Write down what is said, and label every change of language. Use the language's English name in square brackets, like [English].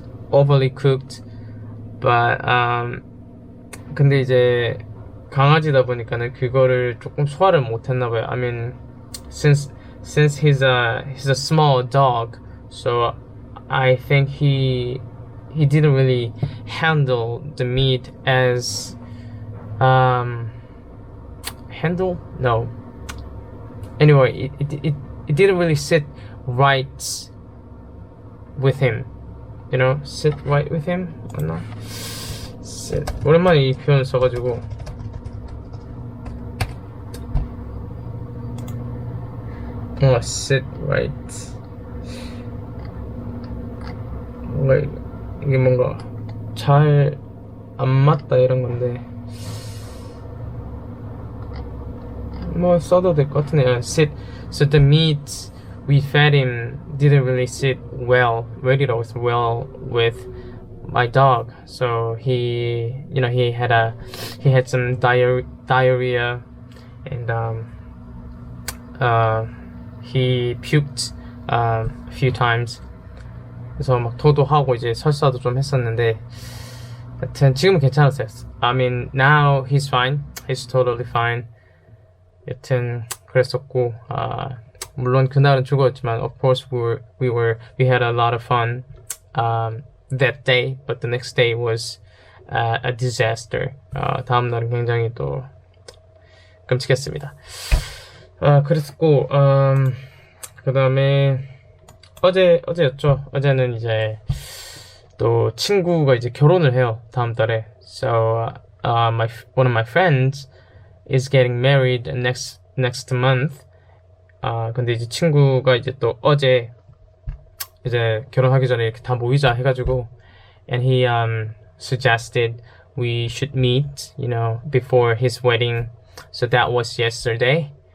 [English] overly cooked, but [Korean] 근데 이제 강아지다 보니까는 그거를 조금 소화를 못했나 봐요. [English] I mean, since he's a small dog, so I think he didn't really handle the meat as Anyway, it didn't really sit right with him. Sit right with him? [Korean] 맞나? 오랜만에 이 표현을 써가지고. [English] Sit right. [Korean] 이게 뭔가 잘 안 맞다 이런 건데 뭐 써도 될 것 같은데. [English] Sit. So the meat we fed him didn't really sit well with my dog. So he had some diarrhea and he puked a few times. [Korean] 그래서 막 토도 하고 이제 설사도 좀 했었는데, 여튼 지금은 괜찮았어요. [English] I mean, now he's fine. He's totally fine. [Korean] 여튼 그랬었고, 물론 그날은 죽었지만, [English] of course we had a lot of fun that day, but the next day was a disaster. [Korean] 다음 날은 굉장히 또 끔찍했습니다. 그랬었고, 그 다음에 어제였죠. 어제는 이제 또 친구가 이제 결혼을 해요, 다음 달에. [English] So one of my friends is getting married next month. [Korean] 근데 이제 친구가 이제 또 어제 이제 결혼하기 전에 이렇게 다 모이자 해가지고, [English] and he suggested we should meet, before his wedding. So that was yesterday.